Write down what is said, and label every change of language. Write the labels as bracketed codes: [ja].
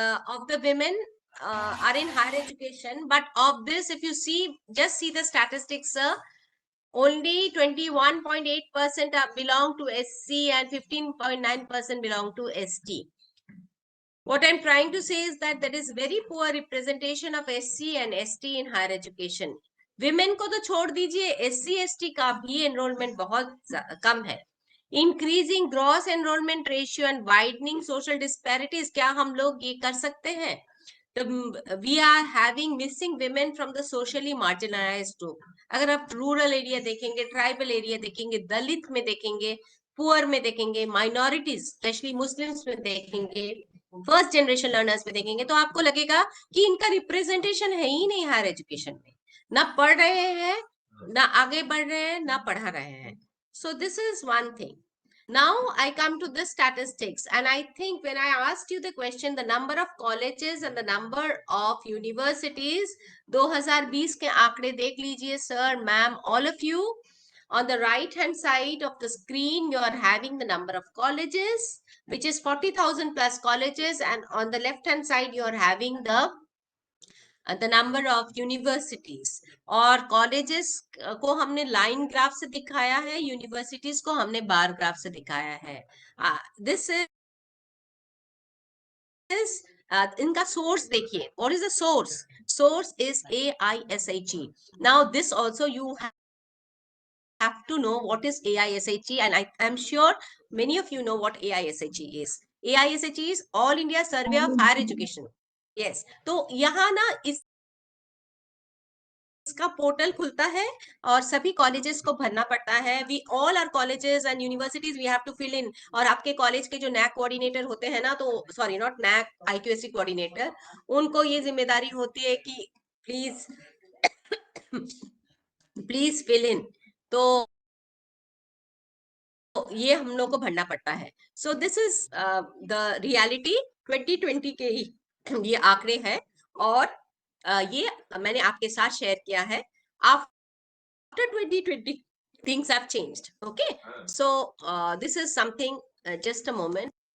[en] of the women are in higher education, but of this, if you see, just see the statistics, sir. Only 21.8% belong to SC and 15.9% belong to ST. What I'm trying to say is that there is very poor representation of SC and ST in higher education. [hi] Women को तो छोड़ दीजिए, SC ST का भी enrollment बहुत कम है. [en] Increasing gross enrollment ratio and widening social disparities, [hi] क्या हम लोग ये कर सकते हैं? [en] We are having missing women from the socially marginalized group. [hi] अगर आप रूरल एरिया देखेंगे, ट्राइबल एरिया देखेंगे, दलित में देखेंगे, पुअर में देखेंगे, माइनॉरिटीज स्पेशली मुस्लिम्स में देखेंगे, फर्स्ट जनरेशन लर्नर्स में देखेंगे, तो आपको लगेगा कि इनका रिप्रेजेंटेशन है ही नहीं हायर एजुकेशन में. ना पढ़ रहे हैं, ना आगे बढ़ रहे हैं, ना पढ़ा रहे हैं. [en] So this is one thing. Now I come to the statistics, and I think when I asked you the question, the number of colleges and the number of universities, [hi] 2020 के आंकड़े देख लीजिए [en] sir, ma'am, all of you. On the right hand side of the screen, you are having the number of colleges, which is 40,000 plus colleges, and on the left hand side, you are having the number of universities. [hi] और colleges को हमने line graph से दिखाया है, universities को हमने bar graph से दिखाया है. [en] This is [hi] इनका source देखिए. [en] What is the source? Source is AISHE. Now this also you have to know what is AISHE, and I am sure many of you know what AISHE is. AISHE is All India Survey of Higher Education. Yes. [hi] तो यहाँ ना इसका portal खुलता है और सभी colleges को भरना पड़ता है. [en] We all are colleges and universities we have to fill in. [hi] और आपके कॉलेज के जो नैक कोऑर्डिनेटर होते हैं ना, तो [en] sorry not NAAC, [hi] IQSC coordinator, उनको ये जिम्मेदारी होती है कि प्लीज फिल इन. तो ये हम लोग को भरना पड़ता है. [en] So this is the reality. [hi] 2020 के ही ये आंकड़े हैं और ये मैंने आपके साथ शेयर किया है. [en] After 2020, things have changed. Okay, so this is something. Just a moment.